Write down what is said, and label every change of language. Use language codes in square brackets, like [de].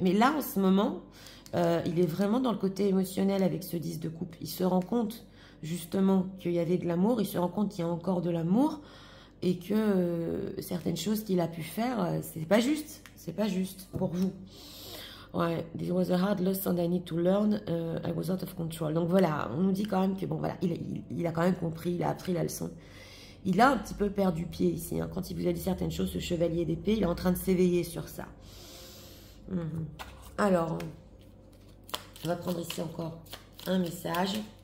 [fr] Mais là, en ce moment, il est vraiment dans le côté émotionnel avec ce 10 de coupe. Il se rend compte justement qu'il y avait de l'amour, il se rend compte qu'il y a encore de l'amour et que certaines choses qu'il a pu faire, c'est pas juste pour vous. [en] Ouais, this was a hard lesson I need to learn, I was out of control. [fr] Donc voilà, on nous dit quand même que bon voilà, il a quand même compris, il a appris la leçon. Il a un petit peu perdu pied ici, hein. Quand il vous a dit certaines choses, ce chevalier d'épée, il est en train de s'éveiller sur ça. Alors, on va prendre ici encore un message.